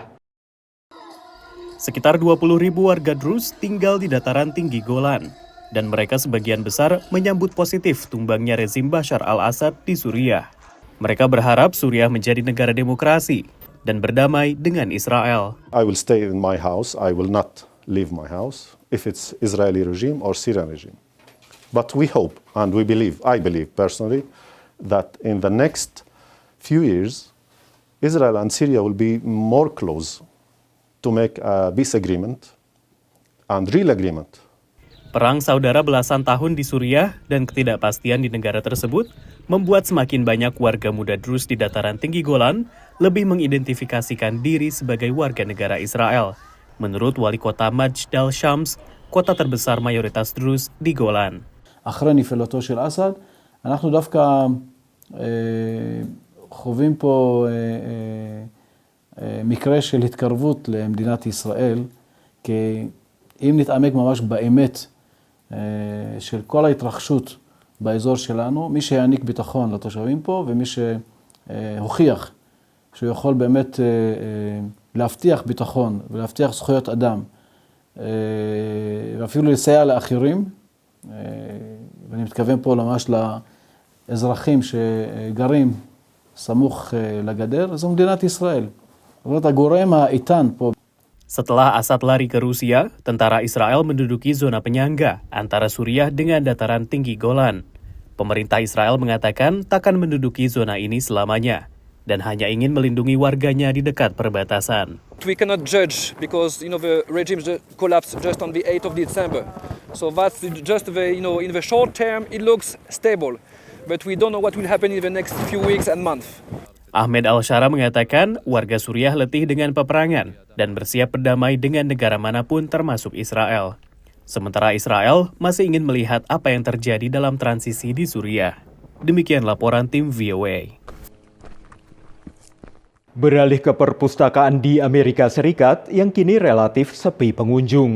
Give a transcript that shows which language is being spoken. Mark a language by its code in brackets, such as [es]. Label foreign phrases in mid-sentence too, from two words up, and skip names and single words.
[id] Sekitar 20.000 warga Druze tinggal di dataran tinggi Golan. Dan mereka sebagian besar menyambut positif tumbangnya rezim Bashar al-Assad di Suriah. Mereka berharap Suriah menjadi negara demokrasi dan berdamai dengan Israel. [en] I will stay in my house. I will not leave my house if it's Israeli regime or Syrian regime. But we hope and we believe, I believe personally, that in the next few years, Israel and Syria will be more close to make a peace agreement and real agreement. [id] Perang saudara belasan tahun di Suriah dan ketidakpastian di negara tersebut membuat semakin banyak warga muda Druze di dataran tinggi Golan lebih mengidentifikasikan diri sebagai warga negara Israel. Menurut wali kota Majd al-Shams, kota terbesar mayoritas Druze di Golan. [he] אחרי נפילתו של אסד, אנחנו דווקא חווים פה מקרה של התקרבות למדינת ישראל, כי אם נתעמק ממש באמת של כל ההתרחשות באזור שלנו, מי שיעניק ביטחון לתושבים פה ומי שהוכיח שהוא יכול באמת להבטיח ביטחון ולהבטיח זכויות אדם ואפילו לסייע לאחרים, ואני מתכוון פה ממש לאזרחים שגרים סמוך לגדר, זו מדינת ישראל. זאת אומרת, הגורם האיתן פה. [id] Setelah Assad lari ke Rusia, tentara Israel menduduki zona penyangga antara Suriah dengan dataran tinggi Golan. Pemerintah Israel mengatakan takkan menduduki zona ini selamanya dan hanya ingin melindungi warganya di dekat perbatasan. [en] We cannot judge because the regime collapsed just on the 8th of December. So that's just in the short term it looks stable, but we don't know what will happen in the next few weeks and months. [id] Ahmed Al-Shara mengatakan warga Suriah letih dengan peperangan dan bersiap berdamai dengan negara manapun termasuk Israel. Sementara Israel masih ingin melihat apa yang terjadi dalam transisi di Suriah. Demikian laporan tim VOA. Beralih ke perpustakaan di Amerika Serikat yang kini relatif sepi pengunjung.